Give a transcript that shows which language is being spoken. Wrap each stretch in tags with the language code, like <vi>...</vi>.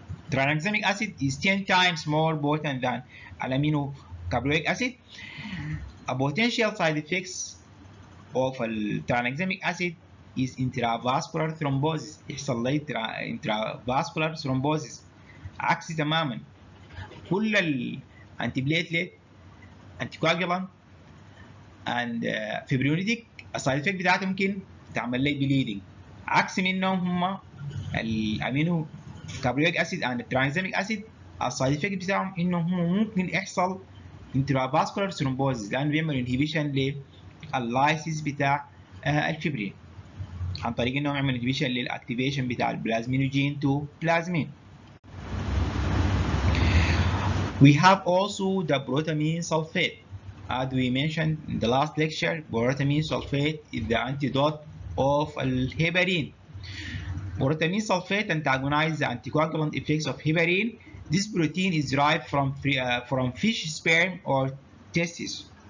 <en>Tranexamic acid is 10 times more potent than aminocarboic acid. A potential side effects of tranexamic acid is intravascular thrombosis.</en> <ar>يحصل لي intravascular thrombosis. عكس تماما كل الانتي بليتلت انتي كواجولانت and fibrinolytic السايد افكت بتاعتها ممكن تعمل لي بليدنج. عكس منهم هم الامينو كاربويك اسيد and الترانزاميك اسيد السايد افكت بتاعهم انهم ممكن يحصل intravascular thrombosis لانه بيعمل انهبيشن لللايسيس بتاع الفبرين عن طريق انه يعمل انهبيشن للاكتيفيشن بتاع البلازمينوجين تو بلازمين.</ar> <en>We have also the protamine sulfate. As we mentioned in the last lecture, protamine sulfate is the antidote of heparin. Protamine sulfate antagonizes the anticoagulant effects of heparin. This protein is derived from fish sperm or testes.</en>